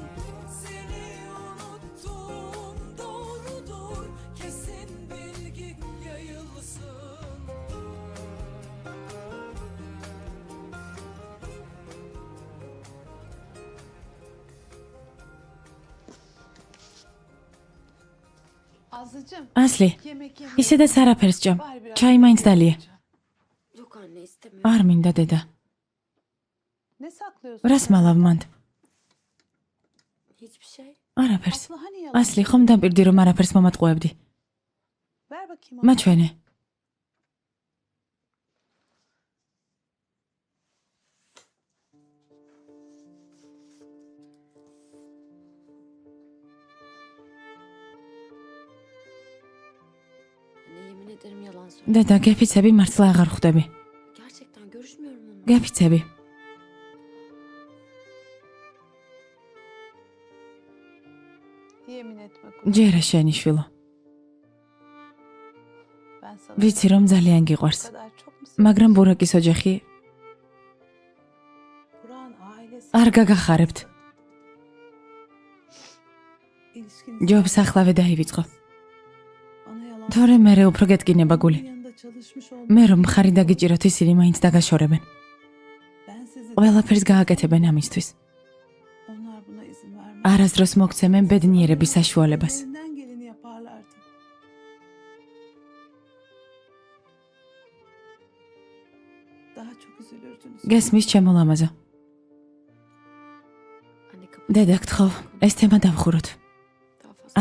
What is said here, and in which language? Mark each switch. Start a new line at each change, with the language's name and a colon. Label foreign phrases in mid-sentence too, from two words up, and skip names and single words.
Turkish: Seni unuttum doğrudur kesin bilgi yayılsın. Azlıcığım
Georgian: ასლი,
Turkish: yemek yemek.
Georgian: ისედაც არაფერს ჭამ. ჩაი მაინც დალია.
Turkish: Yok anne istemiyorum.
Georgian: არ მინდა დედა.
Turkish: Ne saklıyorsun?
Georgian: რას მალავ მანდ?
Turkish: Hiçbir şey.
Georgian: არაფერს.
Turkish: Aslı hani yalan?
Georgian: ასლი, ხომ დამპირდი რომ არაფერს მომატყუებდი?
Turkish: Ver bakayım onu.
Georgian: მაჩვენე.
Turkish: Anne yemin ederim yalan söylüyorum.
Georgian: დედა, გეფიცები მართლა აღარ ხვდები.
Turkish: Gerçekten görüşmüyorum onunla.
Georgian: გეფიცები.
Turkish: Yemin etme kuzum.
Georgian: ჯერა შენი შვილო.
Turkish: Ben sana
Georgian: ვიცი რომ ძალიან
Turkish: bu
Georgian: გიყვარს.
Turkish: kadar çok mu
Georgian: მაგრამ ბურაკის ოჯახი
Turkish: Burak'ın ailesi
Georgian: არ გაგახარებთ.
Turkish: ilişkinizi
Georgian: ჯობს ახლავე დაივიწყო.
Turkish: bana yalan
Georgian: თორე მერე უფრო გეტკინება გული.
Turkish: yanında çalışmış olmak.
Georgian: მე რომ მხარი დაგიჭიროთ ისინი მაინც დაგაშორებენ.
Turkish: Ben sizi
Georgian: ყველაფერს გააკეთებენ ამისთვის.
Turkish: onlar buna izin vermez.
Georgian: არასდროს მოგცემენ ბედნიერების საშუალებას.
Turkish: Elinden geleni yaparlardı. Daha çok üzülürdünüz.
Georgian: გესმის ჩემო ლამაზო.
Turkish: Anne kapı.
Georgian: დედა, გთხოვ, ეს თემა დავხუროთ.
Turkish: Daha fazla.